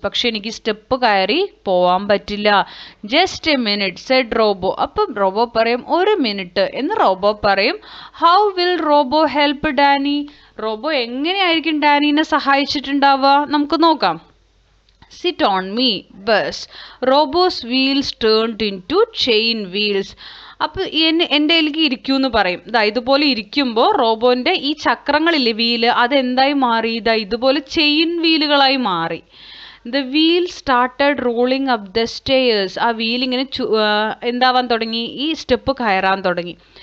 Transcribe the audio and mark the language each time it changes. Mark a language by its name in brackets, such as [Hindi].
[Malayalam] പക്ഷെ എനിക്ക് സ്റ്റെപ്പ് കയറി പോവാൻ പറ്റില്ല. [English] Just a minute said robo. [Malayalam] അപ്പം റോബോ പറയും, ഒരു മിനിറ്റ് എന്ന് റോബോ പറയും. [English] How will robo help Danny? [Malayalam] Robo എങ്ങനെയായിരിക്കും ഡാനീനെ സഹായിച്ചിട്ടുണ്ടാവുക? നമുക്ക് നോക്കാം. [English] Sit on me, bus. Robo's wheels turned into chain wheels. [Malayalam] അപ്പോൾ എൻ്റെ കയ്യിലേക്ക് ഇരിക്കൂ എന്ന് പറയും. ഇതുപോലെ ഇരിക്കുമ്പോൾ റോബോൻ്റെ ഈ ചക്രങ്ങളില്ലേ, വീല്, അതെന്തായി മാറി? ഇതുപോലെ ചെയിൻ വീലുകളായി മാറി. [English] The wheel started rolling up the stairs. [Malayalam] ആ വീൽ ഇങ്ങനെ എന്താവാൻ തുടങ്ങി? ഈ സ്റ്റെപ്പ് കയറാൻ തുടങ്ങി.